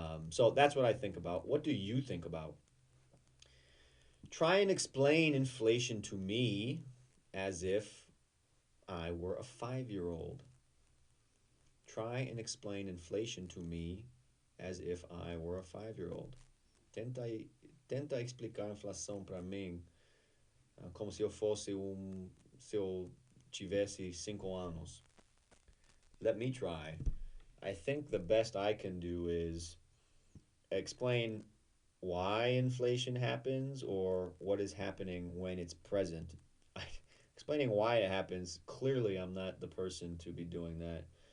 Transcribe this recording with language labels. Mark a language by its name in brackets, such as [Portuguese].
[English] So that's what I think about. What do you think about? Try and explain inflation to me as if I were a 5-year-old. Try and explain inflation to me as if I were a 5-year-old. [Portuguese] Tenta, tenta explicar a inflação para mim, como se eu fosse se eu tivesse 5 anos. [English] Let me try. I think the best I can do is explain why inflation happens or what is happening when it's present. Explaining why it happens, clearly I'm not the person to be doing that.